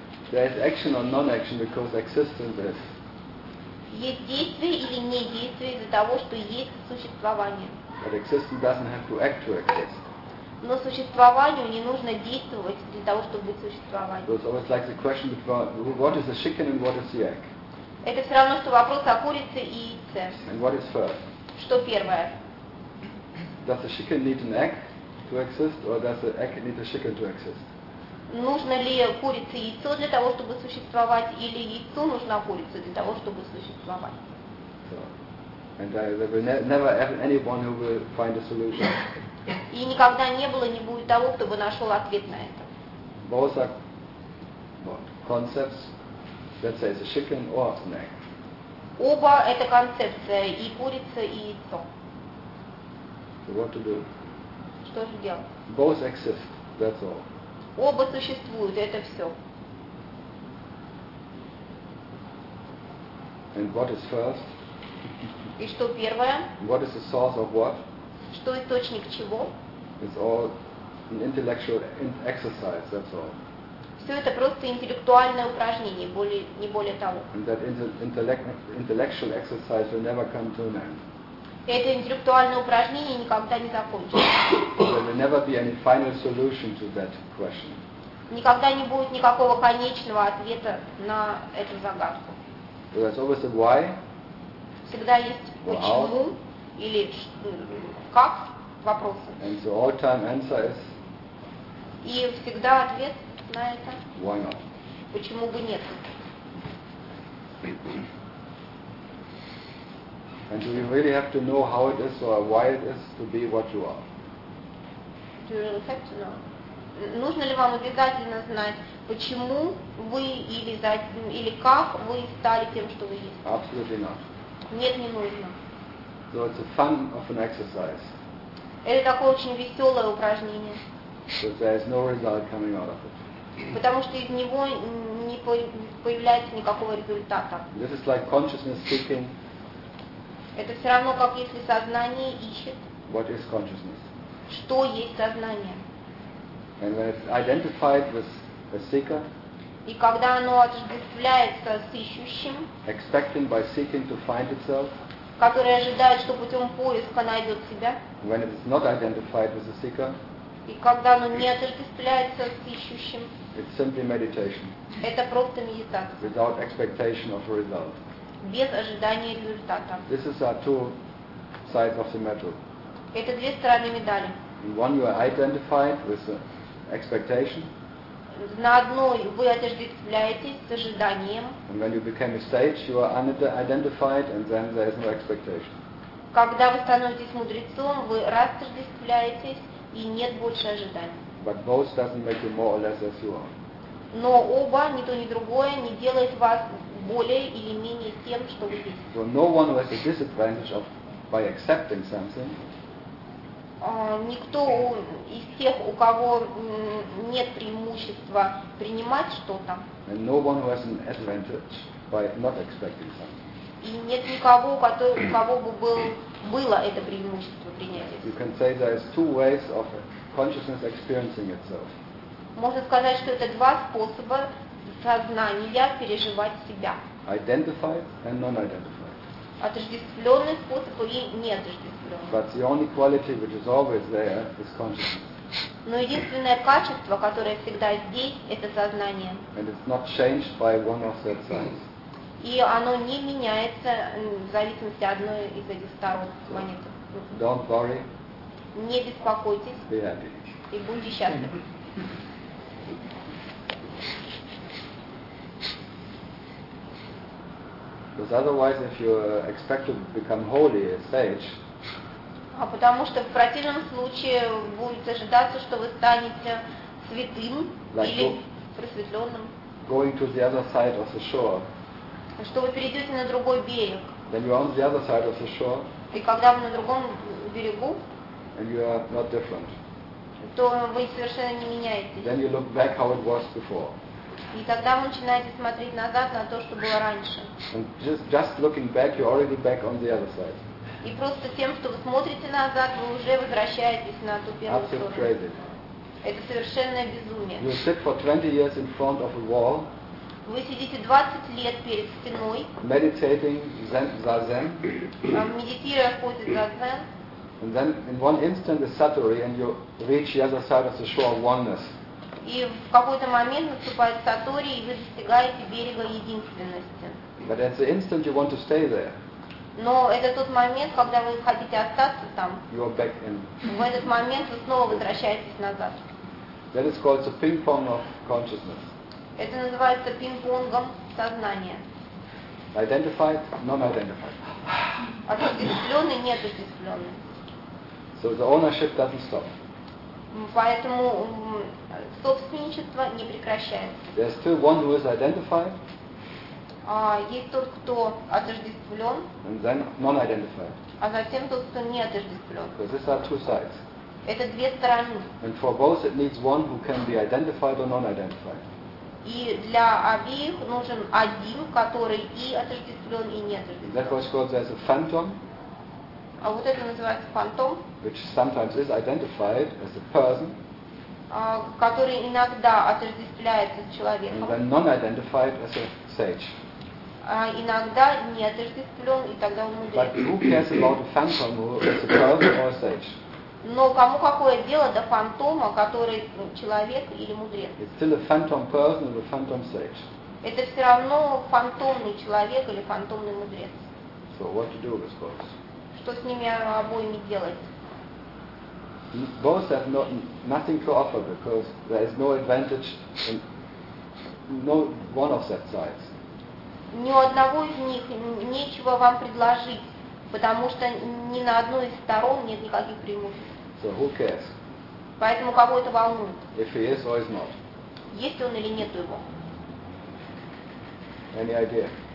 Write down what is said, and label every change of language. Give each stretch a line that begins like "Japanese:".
English: There is action or non-action because existence is.
Russian: Есть действие или не действие из-за того, что есть существование.
English: But existence doesn't have to act to exist.
Russian: Но существованию не нужно действовать для того, чтобы быть существованием.
English: So it's always like the question about what is the chicken and what is the egg.
Russian: Это все равно, что вопрос о курице и яйце.
English: And what is first?
Russian: Что первое?
English: Does the chicken need an egg? to exist, or does the egg need a chicken to exist?
Russian: Нужно ли курице яйцо для того, чтобы существовать, или яйцу нужна курица для того, чтобы существовать?
English: And there will never have anyone who will find a solution.
Russian: И никогда не было, не будет того, кто бы нашел ответ на это.
English: Both are concepts. Let's say it's a chicken or an egg.
Russian: Оба это концепция, и курица, и яйцо.
English: So what to do?
Russian: Что же делать?
English: Both exist. That's all.
Russian: Оба существуют, это все.
English: And what is first?
Russian: И что первое?
English: What is the source of what?
Russian: Что источник чего?
English: It's all an intellectual exercise, that's all.
Russian: Все это просто интеллектуальное упражнение, не более того.
English: And that intellectual exercise will never come to an end.
Russian: Это интеллектуальное упражнение никогда не закончится.
English: There will never be any final solution to that question.
Russian: Никогда не будет никакого конечного ответа на эту загадку.
English: There's always a why.
Russian: Всегда есть почему или как вопросы.
English: And the all-time answer is.
Russian: И всегда ответ на это.
English: Why not?
Russian: Почему бы нет?
English: And do you really have to know how it is or why it is to be what you are? Do you really have to know?
Russian: Нужно ли вам обязательно знать, почему вы или как вы стали тем, что вы есть?
English: Absolutely not.
Russian: Нет, не нужно.
English: So it's a fun of an exercise.
Russian: Это такое очень веселое упражнение.
English: So there is no result coming out of it.
Russian: Потому что из него не появляется никакого результата.
English: This is like consciousness seeking.
Russian: Это все равно, как если сознание ищет.
English: What is consciousness?
Russian: Что есть сознание?
English: And when it's identified with a seeker.
Russian: И когда оно отождествляется с ищущим.
English: Expecting by seeking to find itself.
Russian: Которое ожидает, что путем поиска найдет себя.
English: When it's not identified with a seeker.
Russian: И когда оно не отождествляется с ищущим.
English: It's simply meditation.
Russian: Это просто медитация.
English: Without expectation of a result.
Russian: Без ожидания результата.
English: This is our two sides of the medal.
Russian: Это две стороны медали.
English: In one you are identified with the expectation.
Russian: На одной вы отождествляетесь с ожиданием.
English: And when you become a sage, you are unidentified, and then there is no expectation.
Russian: Когда вы становитесь мудрецом, вы разотождествляетесь и нет больше ожиданий.
English: But both doesn't make you more or less as you are.
Russian: Но оба, ни то ни другое, не делает вас более или менее тем, что вы есть.
English: So no one has a disadvantage of by accepting something.
Russian: Никто из тех, у кого нет преимущества принимать что-то.
English: And no one has an advantage by not expecting something.
Russian: И нет никого, у кого бы было это преимущество принятия.
English: You can say there is two ways of consciousness experiencing itself.
Russian: Можно сказать, что это два способа сознания переживать себя.
English: Identified and non-identified.
Russian: Отождествленный способ и неотождествленный.
English: But the only quality which is always there is consciousness.
Russian: Но единственное качество, которое всегда здесь, это сознание.
English: And it's not changed by one of the signs.
Russian: И оно не меняется в зависимости от одной из этих сторон монеты.
English: So, don't worry.
Russian: Не беспокойтесь.
English: Be happy.
Russian: И будьте счастливы.
English: Because otherwise, if you expect to become holy, a sage.
Russian: А потому что в противном случае будет ожидаться, что вы станете святым или просветленным.
English: Going to the other side of the shore.
Russian: Что вы перейдете на другой берег.
English: Then you're on the other side of the shore.
Russian: И когда вы на другом берегу.
English: And you are not different.
Russian: То вы совершенно не меняетесь.
English: Then you look back how it was before.
Russian: И тогда вы начинаете смотреть назад на то, что было раньше.
English: And just looking back, you're already back on the other side.
Russian: И просто тем, что вы смотрите назад, вы уже возвращаетесь на ту первую сторону.
English: Absolutely.
Russian: Это совершенное безумие.
English: You sit for 20 years in front of a wall.
Russian: Вы сидите 20 лет перед стеной.
English: Meditating zazen.
Russian: Медитируя в позе зазен.
English: And then in one instant is satori, and you reach the other side of the shore of oneness.
Russian: И в какой-то момент наступает сатори, и вы достигаете берега единственности.
English: But at the instant you want to stay there.
Russian: Но это тот момент, когда вы хотите остаться там.
English: You are back in.
Russian: В этот момент вы снова возвращаетесь назад.
English: That is called the ping-pong of consciousness.
Russian: Это называется пинг-понгом сознания.
English: Identified, non-identified.
Russian: Осуществленный, нет осуществленный.
English: So the ownership doesn't stop.
Russian: Поэтому собственничество не прекращается.
English: There's still one who is identified.
Russian: Есть тот, кто отождествлен,
English: and then non-identified.
Russian: А затем тот, кто не отождествлен.
English: Because these are two sides.
Russian: Это две стороны.
English: And for both it needs one who can be identified or non-identified.
Russian: И для обеих нужен один, который и отождествлен, и не отождествлен.
English: That was called as a phantom.
Russian: А вот это называется фантом.
English: Which sometimes is identified as a person.
Russian: Который иногда отождествляется с человеком.
English: And then non-identified as a sage.
Russian: Иногда не отождествлен, и тогда он мудрец.
English: But who cares about a phantom who is a person or a sage?
Russian: Но кому какое дело до фантома, который человек или мудрец?
English: It's still a phantom person or a phantom sage.
Russian: Это все равно фантомный человек или фантомный мудрец.
English: So what to do with those?
Russian: Что с ними обоими делать?
English: Both have no, nothing to offer because there is no advantage in no one of that sides.
Russian: Ни у одного из них нечего вам предложить, потому что ни на одной из сторон нет никаких преимуществ.
English: So who cares?
Russian: Поэтому кого это волнует?
English: If he is or is not.
Russian: Есть он или нет его?
English: Any idea?